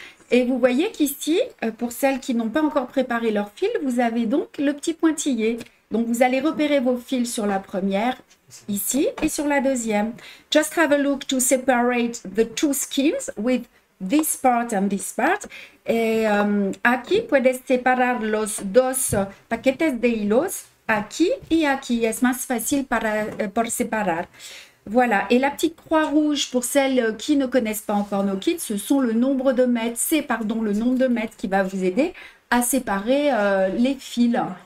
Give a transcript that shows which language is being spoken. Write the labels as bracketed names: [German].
[French] Et vous voyez qu'ici, pour celles qui n'ont pas encore préparé leur fil, vous avez donc le petit pointillé. Donc, vous allez repérer vos fils sur la première, ici, et sur la deuxième. [English] Just have a look to separate the 2 skins with this part and this part. [Spanish] Aquí puedes separar los 2 paquetes de hilos, aquí y aquí. Es más fácil por separar. [French] Voilà, et la petite croix rouge pour celles qui ne connaissent pas encore nos kits, ce sont le nombre de mètres, c'est le nombre de mètres qui va vous aider à séparer les fils.